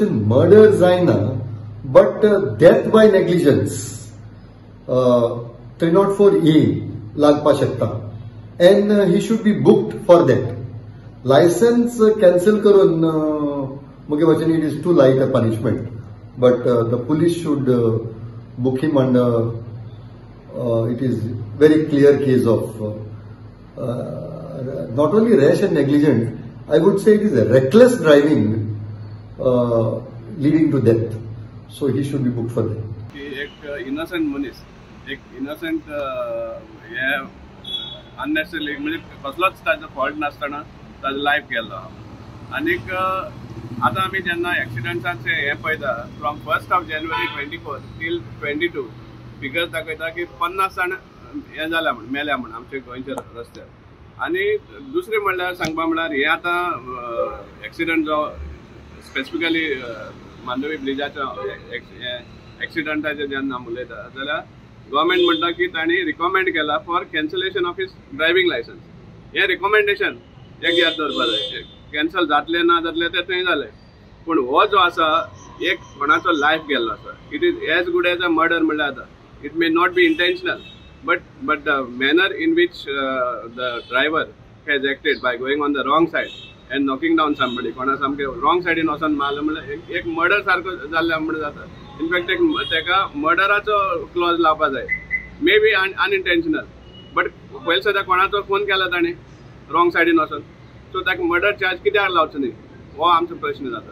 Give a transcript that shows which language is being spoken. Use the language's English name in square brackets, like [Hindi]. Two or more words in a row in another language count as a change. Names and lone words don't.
[English] murder जायना but death by negligence 304A [Konkani] लागपा शकता [English] and he should be booked for that. license cancel [Konkani] करून मुगे वचन [English] it is too light a punishment but the police should book him under it is very clear case of not only rash and negligent, I would say it is a reckless driving leading to death, so he should be booked for that. [Konkani] एक इनोसेंट मनीस एक इनोसेंट हे अननेसेसरी म्हणजे कसलोच ताजो फॉल्ट नासतना ताजो लायफ गेलो. आनीक आता आम्ही जेन्ना एक्सिडेंट्साचे हे पळयता [English] from 1st of January 24 till 22 figures [Konkani] दाखयता की 50 जाण हे जाल्या म्हण मेल्या म्हण आमचे गोंयच्या रस्त्यार. आनी दुसरें म्हणल्यार सांगपा म्हणल्यार हे आतां एक्सिडंट जो स्पेसिफिकली मांडवी ब्रिजाच्या एक्सिडंटाचे जेन्ना उलयता जाल्यार गव्हर्मेंट म्हणटा की तांणी रिकमेंड केला [English] for cancellation of his driving license. [Konkani] हे रिकमेंडेशन एक याद दवरपा जाय. कॅन्सल जातले ना जातले ते थंय जाले पूण हो जो आसा एक कोणाचो लायफ गेल्लो आसा. [English] it is as good as a murder [Konkani] म्हणल्यार आतां [English] it may not be intentional but the manner in which the driver has acted by going on the wrong side and knocking down somebody [Konkani] कोणा सामके रॉंग सायडीन वचोन मारलो म्हणल्यार एक मर्डर सारको जाल्ले म्हणून जाता. इनफॅक्ट एक तेका मर्डराचो क्लॉज लावपा जाय [English] may be unintentional [Konkani] बट पयलीं सद्या कोणाचो फोन केला ताणें रॉंग सायडीन वचोन सो ताका [English] murder charge [Konkani] कित्याक लावचो न्ही हो आमचो प्रश्न जाता.